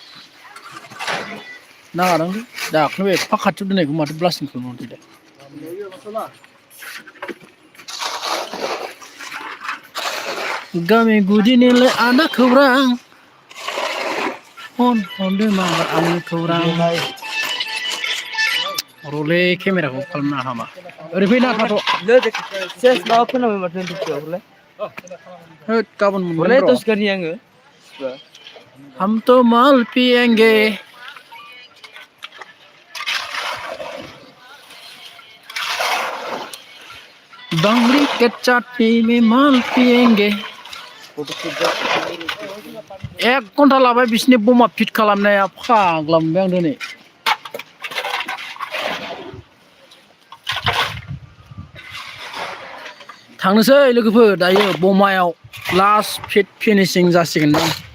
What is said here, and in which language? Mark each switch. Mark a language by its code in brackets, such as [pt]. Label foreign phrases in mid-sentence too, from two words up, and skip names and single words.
[brx] नाङादांलै दाख्लै एफा खाथियाव दोननायखौ माथो ब्लास्टिं खालामनांगौ दे गामि गुदिनिलाय आदा खौरां फन हरदो माबा आंनि खौरां रलै केमेराखौ खालामनो हामा ओरै फैना थाथ' सेस माबा खोनाबाय माथो दुखुआव हरलाय होद गाबोन मोनगोन हरलाय र' दसे करनी आङो [hi] हम तो माल पिएंगे बांगड़ी के चाटनी में माल पिएंगे [brx] एक घन्टा लाबाय बिसिनि बमा फिट खालामनाया फाग्ला मोनबाय आं दिनै थांनोसै लोगोफोर दायो बमायाव [en] last fit finishing [brx] जासिगोन दां